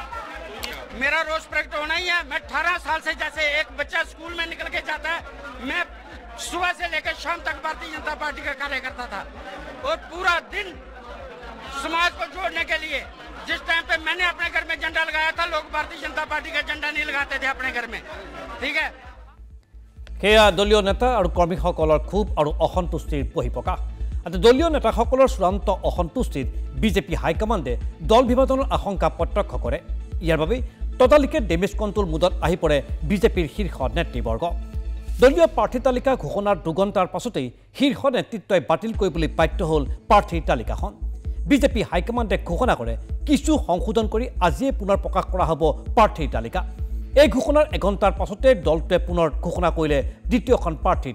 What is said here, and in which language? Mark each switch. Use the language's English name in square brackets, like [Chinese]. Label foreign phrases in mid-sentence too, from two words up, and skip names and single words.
[Hindi] मेरा रोष प्रकट होना ही है मैं 18 साल से जैसे एक बच्चा स्कूल में निकल के जाता है मैं सुबह से लेकर शाम तक भारतीय जनता पार्टी का कार्यकर्ता था और पूरा दिन समाज को जोड़ने के लिए जिस टाइम पे मैंने अपने घर में झंडा लगाया था लोग भारतीय जनता पार्टी का झंडा नहीं लगाते थे अपने घर में ठीक है [Assamese] সেয়া দলীয় নেতা আৰু কৰ্মীসকলৰ ক্ষোভ আৰু অসন্তুষ্টিৰ বহিঃপ্ৰকাশ দলীয় নেতাসকলৰ চূড়ান্ত অসন্তুষ্টিত বিজেপি হাইকমাণ্ডে দল বিভাজনৰ আশংকা প্ৰত্যক্ষ কৰে ইয়াৰ বাবে ততালিকে [English] damage control [Assamese] মুডত আহি পৰে বিজেপিৰ শীৰ্ষ নেতৃবৰ্গ দলীয় প্ৰাৰ্থী তালিকা ঘোষণাৰ দুঘণ্টাৰ পাছতেই শীৰ্ষ নেতৃত্বই বাতিল কৰিবলৈ বাধ্য হ'ল প্ৰাৰ্থীৰ তালিকাখন বিজেপি হাইকমাণ্ডে ঘোষণা কৰে কিছু সংশোধন কৰি আজিয়ে পুনৰ প্ৰকাশ কৰা হ'ব প্ৰাৰ্থীৰ তালিকা এই ঘোষণাৰ এঘণ্টাৰ পাছতে দলটোৱে পুনৰ ঘোষণা কৰিলে দ্বিতীয়খন প্ৰাৰ্থীৰ